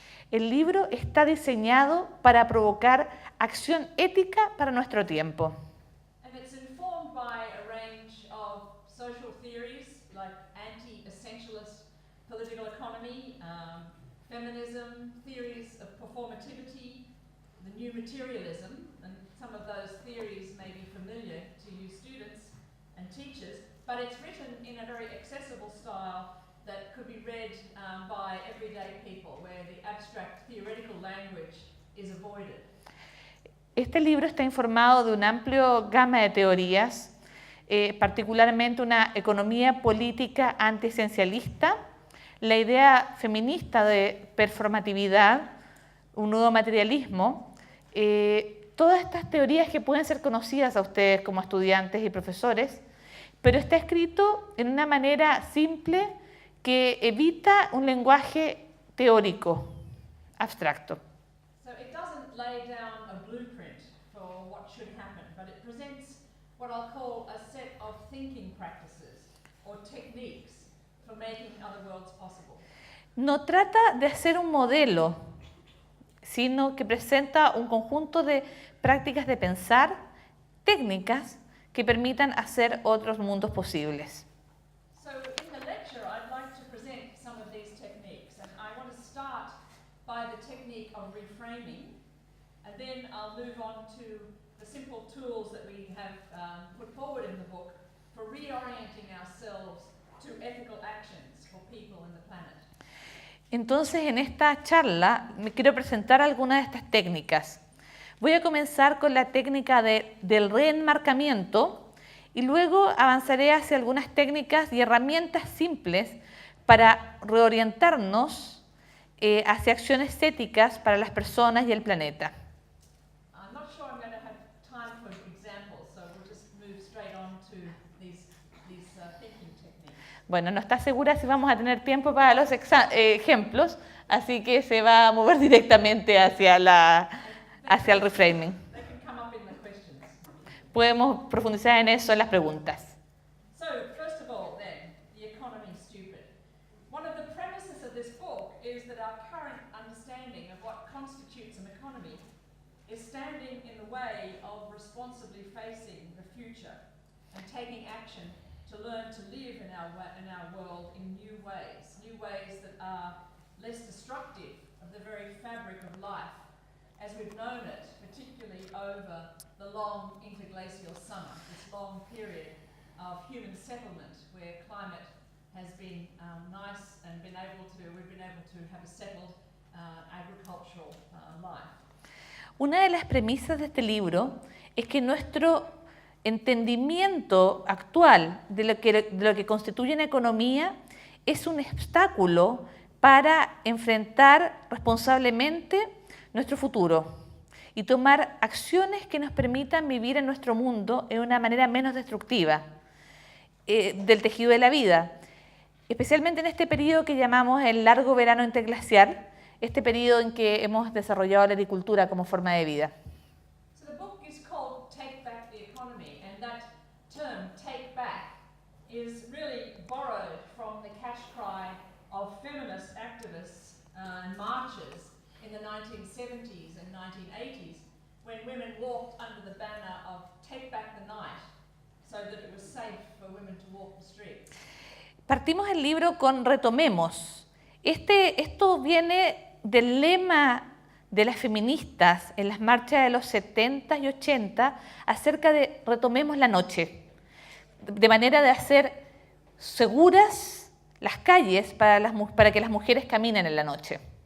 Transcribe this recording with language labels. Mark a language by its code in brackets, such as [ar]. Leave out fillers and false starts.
[es] El libro está diseñado para provocar acción ética para nuestro tiempo. [en] And it's informed by a range of social theories like anti-essentialist political economy, feminism, theories of performativity, the new materialism, and some of those theories may be familiar to you students and teachers, but it's written in a very accessible style that could be read by everyday people, where the abstract theoretical language is avoided. [es] Este libro está informado de una amplia gama de teorías, particularmente una economía política antiesencialista, la idea feminista de performatividad, un nuevo materialismo, todas estas teorías que pueden ser conocidas a ustedes como estudiantes y profesores, pero está escrito en una manera simple que evita un lenguaje teórico, abstracto. [en] So it doesn't lay down a blueprint for what should happen, but it presents what I'll call a set of thinking or techniques for making other worlds possible. [es] No trata de hacer un modelo, sino que presenta un conjunto de prácticas de pensar, técnicas que permitan hacer otros mundos posibles. [en] So in the lecture, I'd like to present some of these techniques, and I want to start by the technique of reframing, and then I'll move on to the simple tools that we have put forward in the book for reorienting ourselves to ethical actions for people and the planet. [es] Entonces, en esta charla me quiero presentar algunas de estas técnicas. Voy a comenzar con la técnica del reenmarcamiento y luego avanzaré hacia algunas técnicas y herramientas simples para reorientarnos hacia acciones éticas para las personas y el planeta. [en] I'm not sure I'm going to have time for examples, so we'll just move straight on to these thinking techniques. [es] Bueno, no está segura si vamos a tener tiempo para los ejemplos, así que se va a mover directamente hacia el reframing. [en] They can come up in the questions. [es] Podemos profundizar en eso en las preguntas. [en] So, first of all, then, the economy stupid. One of the premises of this book is that our current understanding of what constitutes an economy is standing in the way of responsibly facing the future and taking action to learn to live in our world in new ways that are less destructive of the very fabric of life as we've known it, particularly over the long interglacial summer, this long period of human settlement where climate has been nice and we've been able to have a settled agricultural life. [es] Una de las premisas de este libro es que nuestro entendimiento actual de lo que constituye una economía es un obstáculo para enfrentar responsablemente nuestro futuro y tomar acciones que nos permitan vivir en nuestro mundo de una manera menos destructiva del tejido de la vida, especialmente en este periodo que llamamos el largo verano interglacial, este periodo en que hemos desarrollado la agricultura como forma de vida. [en] So the book is called Take Back the Economy, and that term, take back, is really borrowed from the cash cry of feminist activists and marchers in the 1970s and 1980s when women walked under the banner of Take Back the Night so that it was safe for women to walk the streets. [es] Partimos el libro con retomemos. Esto viene del lema de las feministas en las marchas de los 70 y 80 acerca de retomemos la noche, de manera de hacer seguras las calles para que las mujeres caminen en la noche.